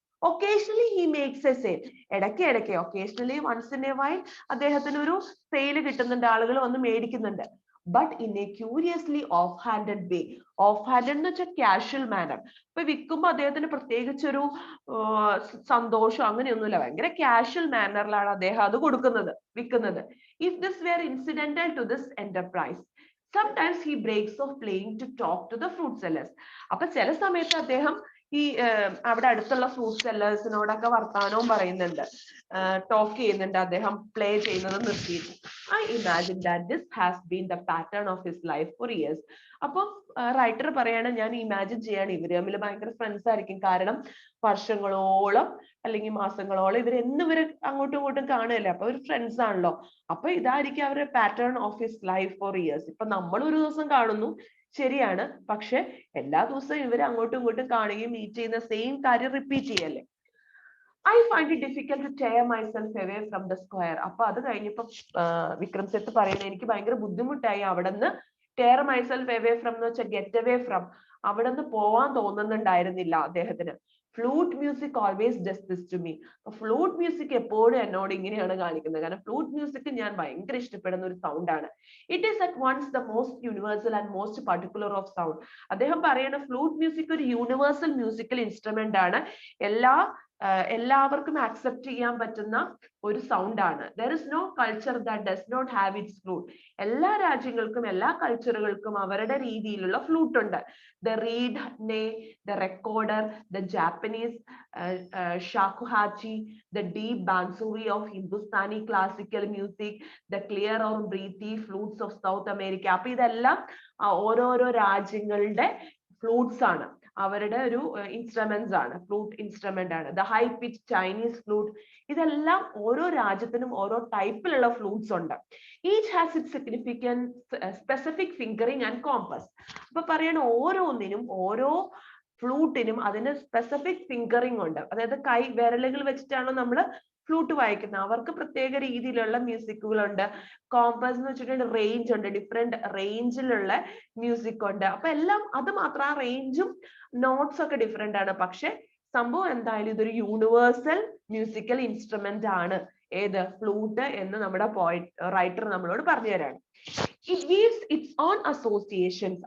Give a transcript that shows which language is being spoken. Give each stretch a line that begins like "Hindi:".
English: Occasionally he makes a sale.
Malayalam: ഇടയ്ക്ക് occasionally once in A while അദ്ദേഹത്തിന് ഒരു sale കിട്ടുന്നുണ്ട്, ആളുകൾ വന്ന് മേടിക്കുന്നുണ്ട്.
English: But in a curiously off handed way. Off handed എന്ന് വെച്ചാൽ casual manner.
Malayalam: ഇപ്പൊ വിൽക്കുമ്പോൾ അദ്ദേഹത്തിന് പ്രത്യേകിച്ചൊരു സന്തോഷം അങ്ങനെയൊന്നുമില്ല, ഭയങ്കര കാഷ്വൽ മാനറിലാണ് അദ്ദേഹം അത് വിൽക്കുന്നത്.
English: If this were incidental to this enterprise, sometimes he breaks off playing to talk to the fruit sellers.
Malayalam: അപ്പൊ ചില സമയത്ത് അദ്ദേഹം ഈ അവിടെ അടുത്തുള്ള ഫ്രൂട്ട് സെല്ലേഴ്സിനോടൊക്കെ വർത്താനവും പറയുന്നുണ്ട്, ടോക്ക് ചെയ്യുന്നുണ്ട്, അദ്ദേഹം പ്ലേ ചെയ്യുന്നത് നിർത്തിയിട്ട്.
English: I imagine that this has been the pattern of his life for years.
Malayalam: അപ്പൊ റൈറ്റർ പറയാണ്, ഞാൻ ഇമാജിൻ ചെയ്യാണ് ഇവര് തമ്മിൽ ഭയങ്കര ഫ്രണ്ട്സ് ആയിരിക്കും, കാരണം വർഷങ്ങളോളം അല്ലെങ്കിൽ മാസങ്ങളോളം ഇവര് അങ്ങോട്ടും ഇങ്ങോട്ടും കാണുകയല്ലേ, അപ്പൊ ഒരു ഫ്രണ്ട്സ് ആണല്ലോ. അപ്പൊ ഇതായിരിക്കും അവരുടെ
English: Pattern of his life for years.
Malayalam: ഇപ്പൊ നമ്മൾ ഒരു ദിവസം കാണുന്നു, ശരിയാണ്, പക്ഷെ എല്ലാ ദിവസവും ഇവര് അങ്ങോട്ടും ഇങ്ങോട്ടും കാണുകയും മീറ്റ് ചെയ്യുന്ന സെയിം കാര്യം റിപ്പീറ്റ് ചെയ്യല്ലേ.
English: I find it difficult to tear myself away from the square.
Malayalam: അപ്പൊ അത് കഴിഞ്ഞപ്പോ വിക്രം സെത്ത് പറയുന്നത്, എനിക്ക് ഭയങ്കര ബുദ്ധിമുട്ടായി അവിടെ നിന്ന്
English: tear myself away from
Malayalam: എന്ന് വെച്ചാൽ
English: get away from,
Malayalam: അവിടെ നിന്ന് പോവാൻ തോന്നുന്നുണ്ടായിരുന്നില്ല അദ്ദേഹത്തിന്.
English: Flute music always does this to me.
Malayalam: Flute music എപ്പോഴും എന്നോട് ഇങ്ങനെയാണ് കാണിക്കുന്നത്, കാരണം ഫ്ലൂട്ട് മ്യൂസിക് ഞാൻ ഭയങ്കര ഇഷ്ടപ്പെടുന്ന ഒരു സൗണ്ട് ആണ്.
English: It is at once the most universal and most particular of sound.
Malayalam: അദ്ദേഹം പറയുന്ന ഫ്ലൂട്ട് മ്യൂസിക് ഒരു യൂണിവേഴ്സൽ മ്യൂസിക്കൽ ഇൻസ്ട്രുമെന്റ് ആണ്, എല്ലാവർക്കും ആക്സെപ്റ്റ് ചെയ്യാൻ പറ്റുന്ന ഒരു സൗണ്ട് ആണ്.
English: There is no culture that does not have its flute.
Malayalam: എല്ലാ രാജ്യങ്ങൾക്കും എല്ലാ കൾച്ചറുകൾക്കും അവരുടെ രീതിയിലുള്ള ഫ്ലൂട്ട് ഉണ്ട്.
English: The reed, the recorder, the Japanese shakuhachi, the deep bansuri of Hindustani classical music, the clear or breathy flutes of South America.
Malayalam: അപ്പൊ ഇതെല്ലാം ഓരോരോ രാജ്യങ്ങളുടെ ഫ്ലൂട്ട്സ് ആണ്, അവരുടെ ഒരു ഇൻസ്ട്രുമെന്റ്സ് ആണ്, ഫ്ലൂട്ട് ഇൻസ്ട്രുമെന്റ് ആണ്.
English: the high pitch Chinese flute,
Malayalam: ഇതെല്ലാം ഓരോ രാജ്യത്തിനും ഓരോ ടൈപ്പിലുള്ള ഫ്ലൂട്ട്സ് ഉണ്ട്.
English: Each has it significance, specific fingering and compass.
Malayalam: അപ്പൊ പറയണ ഓരോന്നിനും ഓരോ ഫ്ലൂട്ടിനും അതിന് സ്പെസിഫിക് ഫിംഗറിംഗ് ഉണ്ട്, അതായത് കൈ വിരലുകൾ വെച്ചിട്ടാണ് നമ്മൾ ഫ്ലൂട്ട് വായിക്കുന്നത്. അവർക്ക് പ്രത്യേക രീതിയിലുള്ള മ്യൂസിക്കുകളുണ്ട്. കോമ്പസ് എന്ന് വെച്ചിട്ടുണ്ടെങ്കിൽ റേഞ്ച് ഉണ്ട്, ഡിഫറെന്റ് റേഞ്ചിലുള്ള മ്യൂസിക് ഉണ്ട്. അപ്പൊ എല്ലാം അത് മാത്രം, ആ റേഞ്ചും നോട്ട്സ് ഒക്കെ ഡിഫറെന്റ് ആണ്, പക്ഷെ സംഭവം എന്തായാലും ഇതൊരു യൂണിവേഴ്സൽ മ്യൂസിക്കൽ ഇൻസ്ട്രുമെന്റ് ആണ്, ഏത് ഫ്ലൂട്ട് എന്ന് നമ്മുടെ റൈറ്റർ നമ്മളോട് പറഞ്ഞു തരാണ്.
English: It gives its own associations.